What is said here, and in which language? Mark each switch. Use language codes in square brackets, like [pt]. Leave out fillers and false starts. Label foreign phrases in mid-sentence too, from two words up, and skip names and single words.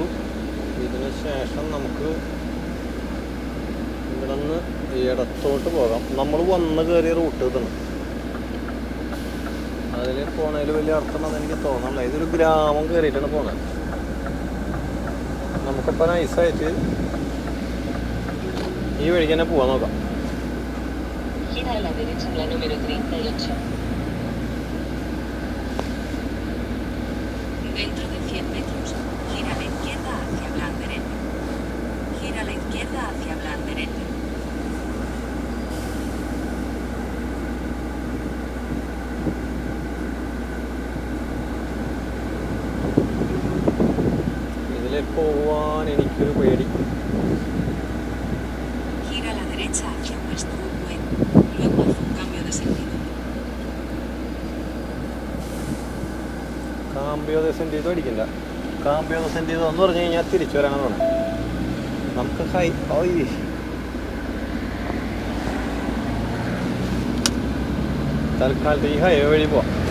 [ml] ഇതിന് ശേഷം നമുക്ക് ഇവിടെ നിന്ന് ഇടത്തോട്ട് പോകാം. നമ്മൾ വന്ന് കയറിയ റൂട്ട് ഇതാണ്. അതിൽ പോണതിൽ വലിയ അർത്ഥമുണ്ടെന്ന് എനിക്ക് തോന്നുന്നില്ല. ഇതൊരു ഗ്രാമം കയറിയിട്ടാണ് പോണത്. നമുക്കിപ്പോൾ നൈസായിട്ട് ഈ വഴിക്ക് തന്നെ പോകാൻ നോക്കാം. [es] Gira a la derecha en la número 38. Dentro de 100 metros, gira a la izquierda hacia Blanderette. Gira a la izquierda hacia Blanderette. [ml] ഇതിൽ പോവാൻ എനിക്കൊരു പേടി. [es] Gira a la derecha hacia Westwood. Luego haz un cambio de sentido. cambio de sentido [ml] അടിക്കില്ല. [es] cambio de sentido [ml] എന്ന് പറഞ്ഞു കഴിഞ്ഞാൽ തിരിച്ചു വരാനാണ്. നമുക്ക് തൽക്കാലത്ത് ഈ ഹൈവേ വഴി പോവാം.